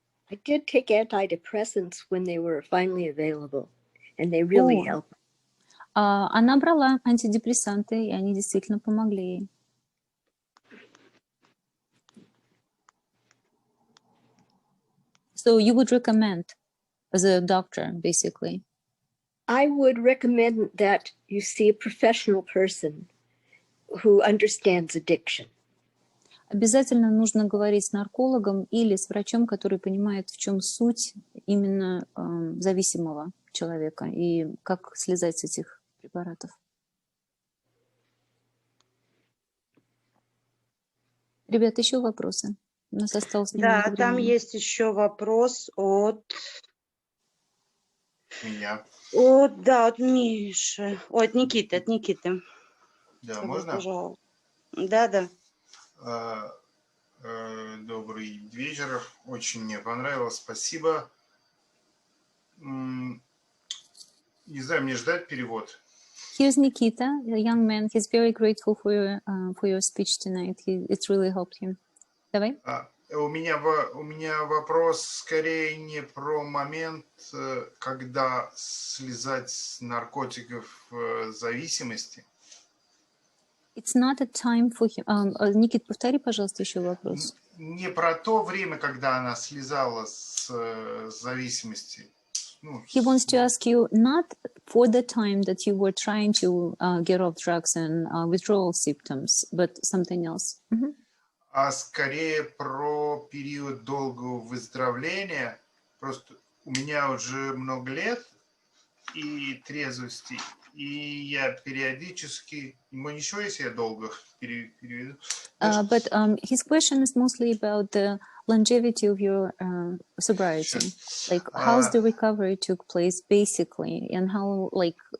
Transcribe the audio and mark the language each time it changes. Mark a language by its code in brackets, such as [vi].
[en] I did take antidepressants when they were finally available, and they really helped. [ru] Она брала антидепрессанты, и они действительно помогли ей. [en] So you would recommend as a doctor, basically? I would recommend that you see a professional person who understands addiction. [ru] Обязательно нужно говорить с наркологом или с врачом, который понимает, в чем суть именно зависимого человека и как слезать с этих препаратов. Ребята, еще вопросы? У нас осталось немного времени. Да, там есть еще вопрос от... Меня. От Миши. От Никиты, Да, Добро можно? пожаловать. Да. Добрый вечер. Очень мне понравилось. Спасибо. Не знаю, мне ждать перевод? [en] Here's Nikita, a young man. He's very grateful for your speech tonight. It really helped him. [ru] Давай. У меня вопрос скорее не про момент, когда слезать с наркотиков зависимости. [en] It's not a time for him. [ru] Никит, повтори, пожалуйста, еще вопрос. Не про то время, когда она слезала с зависимости. [en] He wants to ask you not for the time that you were trying to get off drugs and withdrawal symptoms, but something else. [ru] А скорее про период долгого выздоровления. Просто у меня уже много лет и трезвости, и я периодически... Ничего, если я долго переведу? [en] But his question is mostly about the longevity of your sobriety. Sure. Like, how's the recovery took place, basically, and how, like...